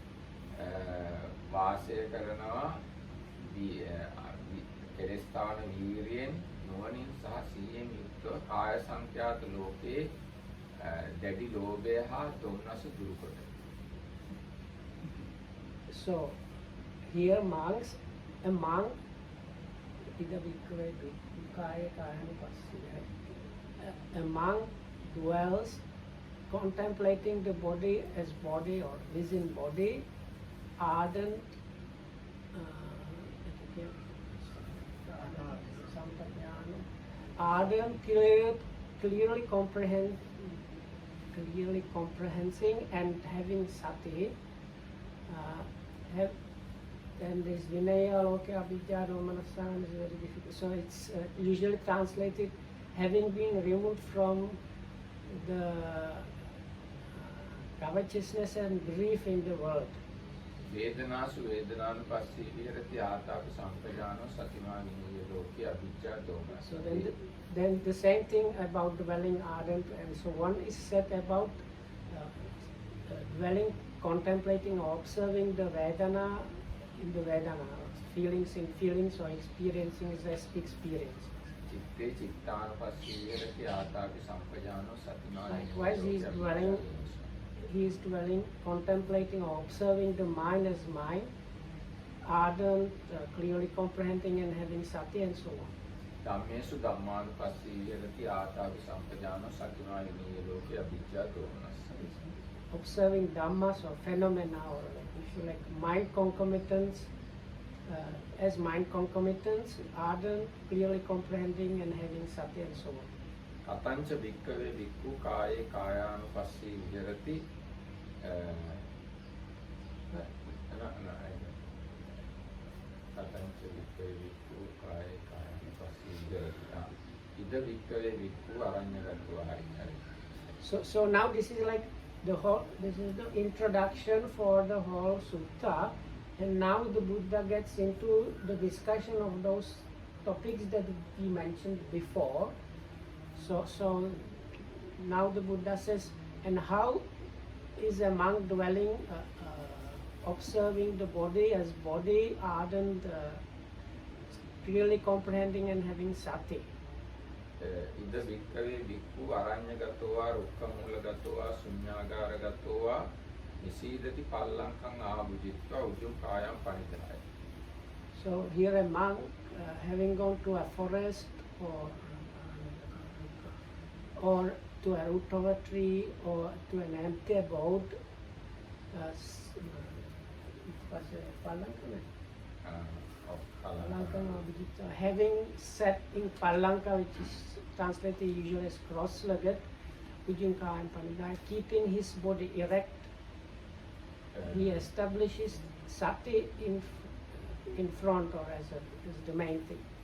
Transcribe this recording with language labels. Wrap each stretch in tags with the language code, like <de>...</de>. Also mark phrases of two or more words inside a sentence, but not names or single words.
<si>වාසය කරනවා කෙලස්ථාන වීරියෙන් නුවණින් සහ සිහියෙන් යුක්තව කාය සංඛ්‍යාත ලෝකේ දැඩි ලෝභය හා දොම්නස දුරු කොට.</si> <en>So here monks, a monk,</en> <pi>ida bhikkhave bhikkhaya kayanupassina.</pi> <en>A monk dwells contemplating the body as body or within body, ardent, ardent, clearly comprehending and having sati. Then this</en> <pi>vinaya loka abhijja domanasana</pi> <en>is very difficult. So it's usually translated having been removed from the covetousness and grief in the world.</en> <pi>වේදනාසු වේදනානුපස්සී විහෙරති ආතාපි සම්පජානෝ සතිමා විනීය ලෝකේ අවිජ්ජා දෝමනස්ස.</pi> <en>So then the same thing about dwelling ardent, and so one is said about dwelling, contemplating or observing the Vedana in the Vedana, feelings in feelings or experiencing as experience.</en> <pi>චිත්තේ චිත්තානුපස්සී විහෙරති ආතාපි සම්පජානෝ සතිමා</pi> <en>Likewise, he is dwelling, contemplating or observing the mind as mind, ardent, clearly comprehending and having sati and so on.</en> <pi>ධම්මේසු ධම්මානුපස්සී විහෙරති ආතාපි සම්පජානෝ සතිමා විනීය ලෝකේ අවිජ්ජා දෝමනස්ස.</pi> <en>Observing dhammas or phenomena or like mind concomitants, as mind concomitants, ardent, clearly comprehending and having sati and so on.</en> <pi>කතංච භික්ඛවේ භික්ඛු කායේ කායානුපස්සී විහෙරති කතංච භික්ඛවේ භික්ඛු කායේ කායානුපස්සී විහෙරති ඉද භික්ඛවේ භික්ඛු අරඤ්ඤගතෝ හරි.</pi> <en>So now this is like the whole, this is the introduction for the whole sutta, and now the Buddha gets into the discussion of those topics that we mentioned before. So now the Buddha says, and how is a monk dwelling, observing the body as body, ardent, clearly comprehending and having sati.</en> <pi>ඉද භික්ඛවේ භික්ඛු අරඤ්ඤගතෝවා රුක්ඛමූලගතෝවා ශුඤ්ඤාගාරගතෝවා නිසීදති පල්ලංකං ආභුජිත්වා උජුං කායං පනිදාය.</pi> <en>So here a monk having gone to a forest or to a root of a tree or to an empty abode, having sat in pallanka, which is translated usually as cross-legged, keeping his body erect, he establishes sati in front or as the main thing.</en>